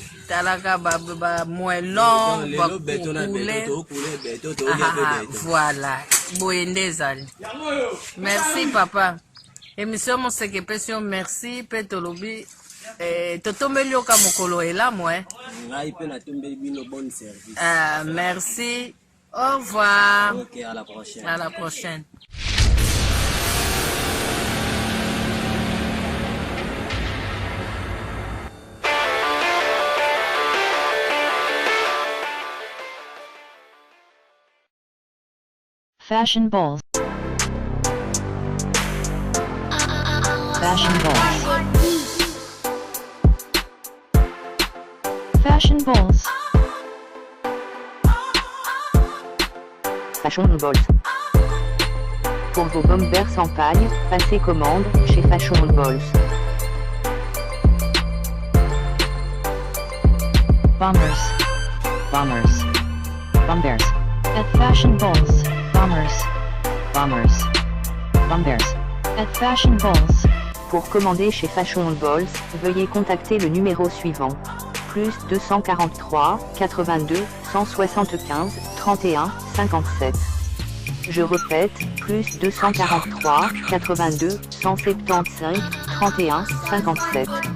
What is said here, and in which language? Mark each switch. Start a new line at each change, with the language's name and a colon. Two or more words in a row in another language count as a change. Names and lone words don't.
Lingala: Talaka ba moellon ba béton na béton to
French: voilà.
Lingala: Boyende zali.
French: Merci papa. Émission Moseke Pession, merci Petolobi.
Lingala: Totombeli oka mokolo elamu ngai pe na tombeli bino
French: bon service. Merci. Au revoir. Ok, à la prochaine. À la prochaine. Fashion balls. Fashion balls. Fashion balls. Fashion balls. Pour vos bombers en paille, passez commande chez Fashion balls. Bombers. Bombers. Bombers. At Fashion balls. Bombers. Bombers. Bombers. At Fashion balls. Pour commander chez Fashion balls, veuillez contacter le numéro suivant. Plus 243 82 175 31 57. Je répète, plus 243 82 175 31 57.